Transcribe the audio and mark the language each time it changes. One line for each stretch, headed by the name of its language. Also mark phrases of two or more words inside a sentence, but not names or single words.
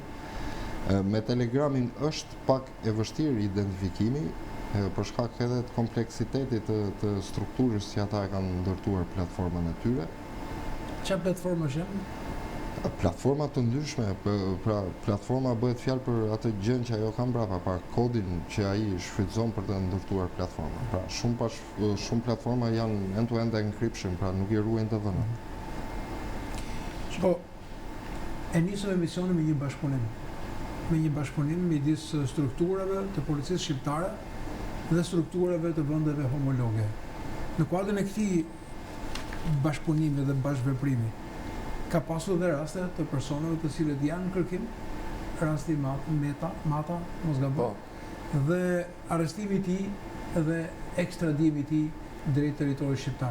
Albanian: Me Telegramin është pak e vështirë identifikimi, për shkak edhe të kompleksitetit të strukturës që ata e kanë ndërtuar platformën e tyre. Çfarë platformash janë? Platforma të ndryshme, pra platforma bëhet fjalë për atë gjën që ajo ka mbrapa, pra kodin që ai shfrytëzon për të ndërtuar platformën. Pra shumë platforma janë
English: end-to-end encryption,
Albanian: pra nuk i ruajnë të dhënat. Po, e nisëm emisionin me një bashkëpunim. Me një bashkëpunim midis strukturave të policisë shqiptare dhe strukturave të vendeve homologe. Në kuadrin e këtij bashkëpunimi dhe bashkëveprimi, ka pasur dhe raste të personave të cilët janë në kërkim, rasti Mata, mos gaboj, dhe arrestimi i tij dhe ekstradimi i tij drejt territorit shqiptar.